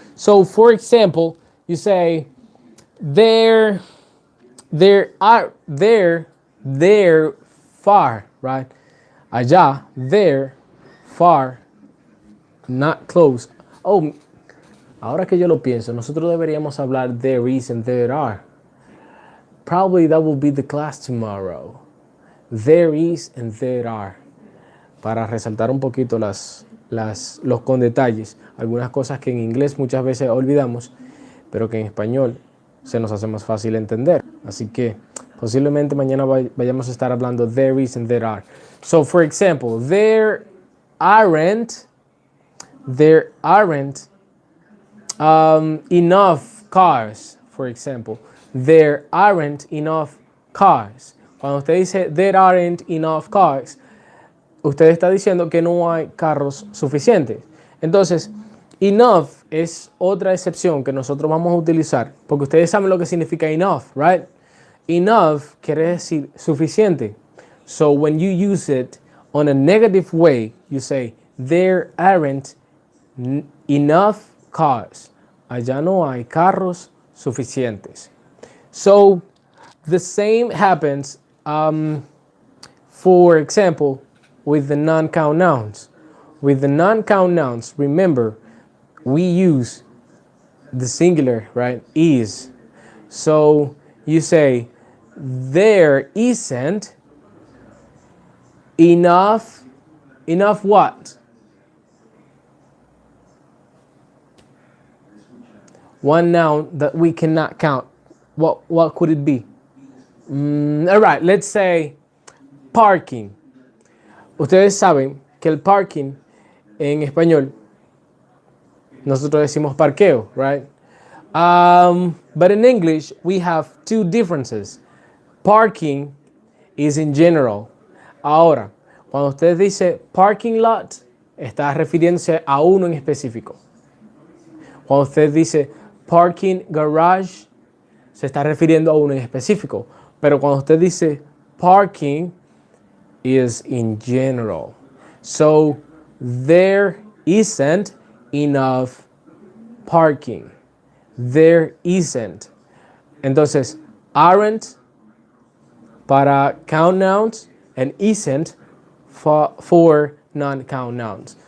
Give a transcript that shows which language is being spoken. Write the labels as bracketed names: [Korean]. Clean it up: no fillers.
[English] So, for example, you say, they're far, right? [Spanish] Allá, [English] they're far, not close. [Spanish] Oh, ahora que yo lo pienso, nosotros deberíamos hablar [English] there is and there are. Probably that will be the class tomorrow. There is and there are. [Spanish] Para resaltar un poquito los con detalles. Algunas cosas que en inglés muchas veces olvidamos, pero que en español se nos hace más fácil entender. Así que posiblemente mañana vayamos a estar hablando [English] there is and there are. So, for example, there aren't enough cars, for example. There aren't enough cars. [Spanish] Cuando usted dice [English] there aren't enough cars, [Spanish] usted está diciendo que no hay carros suficientes. Entonces, enough es otra excepción que nosotros vamos a utilizar, porque ustedes saben lo que significa enough, right? Enough quiere decir suficiente. [English] So when you use it on a negative way, you say there aren't enough cars. [Spanish] Allá no hay carros suficientes. [English] So the same happens, for example, with the non-count nouns. With the non-count nouns, remember, we use the singular, right? Is. So you say, there isn't enough what? One noun that we cannot count. What could it be? All right, let's say parking. [Spanish] Ustedes saben que el parking en español nosotros decimos parqueo, right? [English] But in English we have two differences. Parking is in general. [Spanish] Ahora, cuando usted dice parking lot, está refiriéndose a uno en específico. Cuando usted dice parking garage, se está refiriendo a uno en específico. Pero cuando usted dice parking, [English] is in general. So there isn't enough parking. There isn't. [Spanish] Entonces, [English] aren't [Spanish] para [English] count nouns and isn't for non-count nouns.